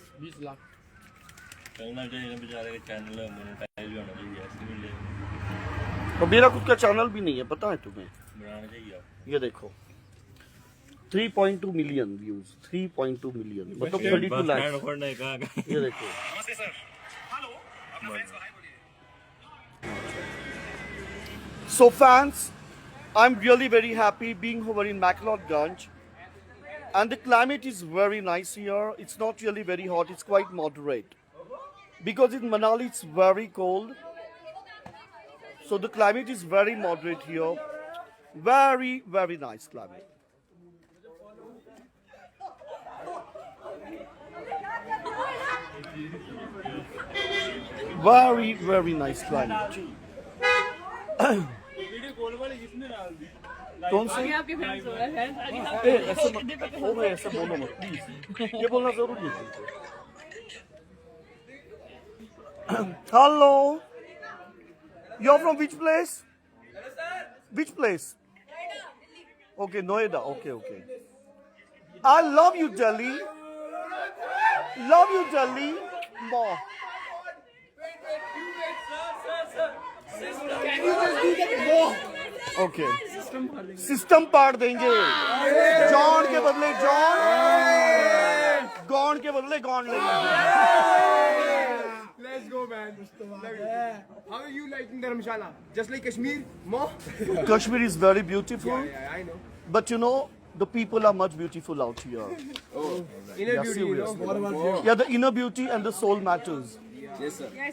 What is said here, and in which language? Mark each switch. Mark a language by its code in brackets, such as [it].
[hi] 20 लाख चलना चाहिए ना बेचारे के चैनल मोनेटाइज होना चाहिए ऐसे नहीं ले और मेरा खुद का चैनल भी नहीं है, पता है तुम्हें? बनाना चाहिए आपको। ये देखो 3.2 मिलियन व्यूज, 3.2 मिलियन मतलब 32 लाख। ये देखो [en] So fans, I'm really very happy being over in McLeodganj, and the climate is very nice here. It's not really very hot, it's quite moderate. Because in Manali it's very cold, so the climate is very moderate here. Very, very nice climate. Very, very nice climate. [hi] कौन से? आपके fans हो रहे हैं ऐसे मत, ओ भाई ऐसे बोलो मत प्लीज, ये बोलना जरूरी है तुमको। [en] Hello, you're from which place? Which place? Okay, Noida. Okay, okay. I love you, Delhi. Love you, Delhi. More. Okay. [hi] System पार देंगे, जॉन के बदले जॉन, गॉन के बदले गॉन लेंगे। [en] Let's go, man. How are you liking Dharamshala? Just like Kashmir? More? Kashmir is very beautiful, Yeah, I know. but you know the people are much beautiful out here. Inner Yeah, beauty, you know. seriously. Yeah, the inner beauty and the soul matters. Yes, sir.